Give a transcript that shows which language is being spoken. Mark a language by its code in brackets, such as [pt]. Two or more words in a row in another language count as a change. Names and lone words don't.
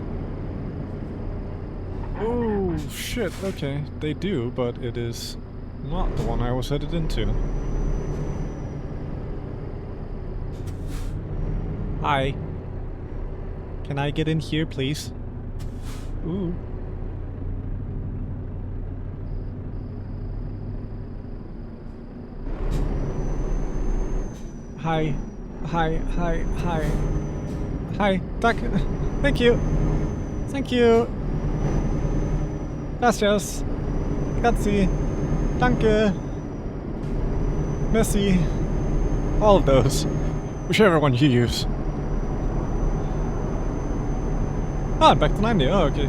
[en] Oh shit, okay, they do, but it is not the one I was headed into. Hi. Can I get in here, please? Ooh. Hi. Hi, hi, hi. Hi, tack. Thank you. Thank you. Gracias. Grazie. Danke. Merci. All of those. Whichever one you use. Ah, back to 90. Oh, okay.